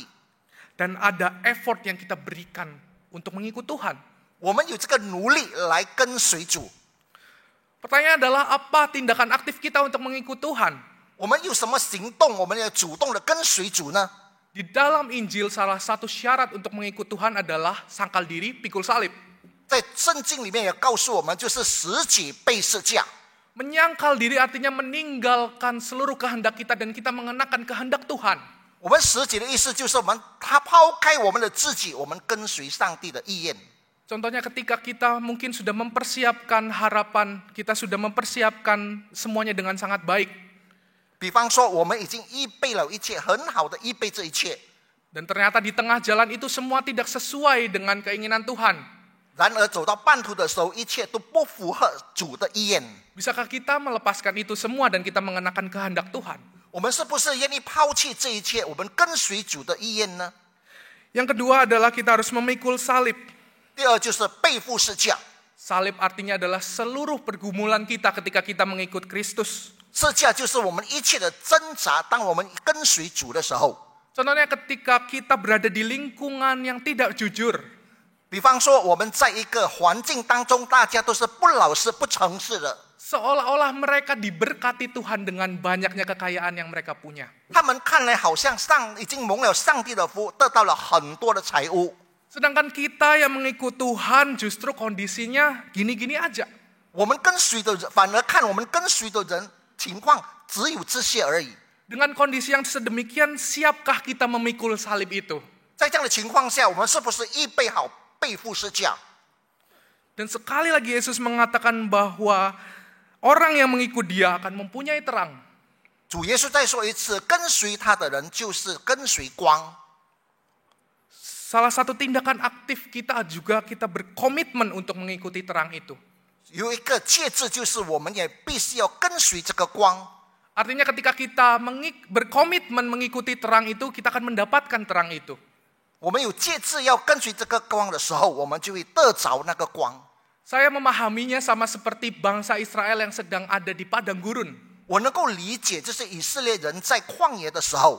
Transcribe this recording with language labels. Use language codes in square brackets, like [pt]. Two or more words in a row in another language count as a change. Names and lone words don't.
[id] Dan ada effort yang kita berikan untuk mengikut Tuhan. [zh] 我们有这个努力来跟随主。 [id] Pertanyaan adalah apa tindakan aktif kita untuk mengikut Tuhan? [zh] 我们有什么行动？我们要主动的跟随主呢？ [id] Di dalam Injil salah satu syarat untuk mengikut Tuhan adalah sangkal diri, pikul salib. [zh] 在圣经里面也告诉我们，就是十己背十架。 [id] Menyangkal diri artinya meninggalkan seluruh kehendak kita dan kita mengenakan kehendak Tuhan. [zh] 我们十己的意思就是他抛开我们的自己，我们跟随上帝的意愿。 [id] Contohnya ketika kita mungkin sudah mempersiapkan harapan, kita sudah mempersiapkan semuanya dengan sangat baik. [zh] 比方说，我们已经预备了一切，很好的预备这一切。 [id] Dan ternyata di tengah jalan itu semua tidak sesuai dengan keinginan Tuhan. [zh] 然而走到半途的时候，一切都不符合主的意愿。 [id] Bisakah kita melepaskan itu semua dan kita mengenakan kehendak Tuhan? [zh] 我们是不是愿意抛弃这一切，我们跟随主的意愿呢？ [id] Yang kedua adalah kita harus memikul salib. [zh] 第二就是背负十架。 [id] Salib artinya adalah seluruh pergumulan kita ketika kita mengikut Kristus. [zh] 十架就是我们一切的挣扎，当我们跟随主的时候。 [id] Contohnya ketika kita berada di lingkungan yang tidak jujur. [zh] 比方说，我们在一个环境当中，大家都是不老实、不诚实的。 [id] Seolah-olah mereka diberkati Tuhan dengan banyaknya kekayaan yang mereka punya. [zh] 他们看来好像已经蒙了上帝的福，得到了很多的财物。 [id] Sedangkan kita yang mengikut Tuhan justru kondisinya gini-gini aja. [zh] 我们跟随的人，反而看我们跟随的人情况只有这些而已。 [id] Dengan kondisi yang sedemikian, siapkah kita memikul salib itu? [zh] 在这样的情况下，我们是不是预备好背负十架？ [id] Dan sekali lagi Yesus mengatakan bahwa orang yang mengikut dia akan mempunyai terang. [zh] 主耶稣再说一次，跟随他的人就是跟随光。 [id] Salah satu tindakan aktif kita juga kita berkomitmen untuk mengikuti terang itu. [zh] 有一个戒制，就是我们也必须要跟随这个光。 [id] Artinya ketika kita berkomitmen mengikuti terang itu, kita akan mendapatkan terang itu. [zh] 我们有戒制要跟随这个光的时候，我们就会得着那个光。 [id] Saya memahaminya sama seperti bangsa Israel yang sedang ada di padang gurun. [zh] 我能够理解，就是以色列人在旷野的时候，